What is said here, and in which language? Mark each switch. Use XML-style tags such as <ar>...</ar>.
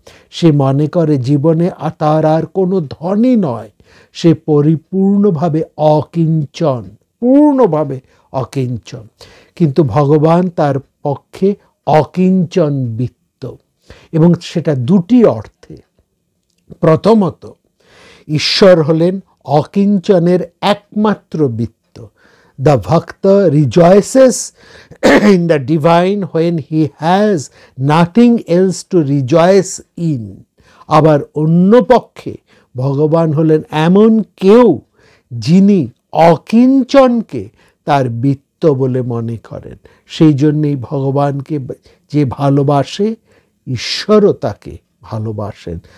<bn>সে মনে করে জীবনে তার আর কোনো ধনই নয়, সে পরিপূর্ণভাবে অকিঞ্চন, পূর্ণভাবে অকিঞ্চন। কিন্তু ভগবান তার পক্ষে অকিঞ্চন বিত্ত, এবং সেটা দুটি অর্থে। প্রথমত, ঈশ্বর হলেন অকিঞ্চনের একমাত্র বিত্ত।</bn> <en>The Bhakta rejoices in the divine when he has nothing else to rejoice in.</en> <bn>আবার অন্য পক্ষে ভগবান হলেন এমন কেউ যিনি অকিঞ্চনকে তার বিত্ত বলে মনে করেন। সেই জন্যেই ভগবানকে যে ভালোবাসে, ঈশ্বরও তাকে ভালোবাসেন।</bn>